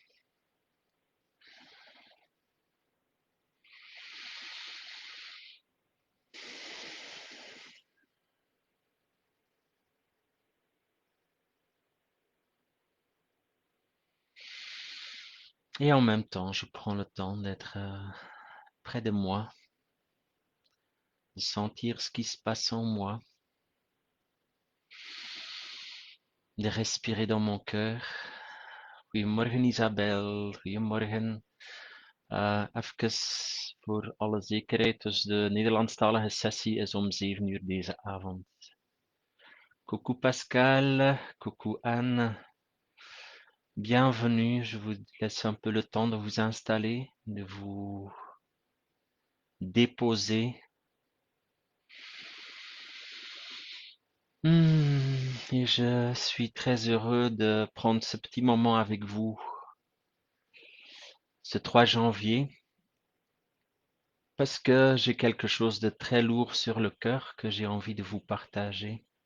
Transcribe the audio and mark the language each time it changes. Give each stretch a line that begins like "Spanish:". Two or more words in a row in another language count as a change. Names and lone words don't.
French: Et en même temps, je prends le temps d'être près de moi, de sentir ce qui se passe en moi, de respirer dans mon cœur.
Dutch: Goedemorgen Isabel, goedemorgen. Even voor alle zekerheid, dus de Nederlandstalige sessie is om 7 uur deze avond.
French: Coucou Pascal, coucou Anne, bienvenue. Je vous laisse un peu le temps de vous installer, de vous déposer. Et je suis très heureux de prendre ce petit moment avec vous ce 3 janvier parce que j'ai quelque chose de très lourd sur le cœur que j'ai envie de vous partager.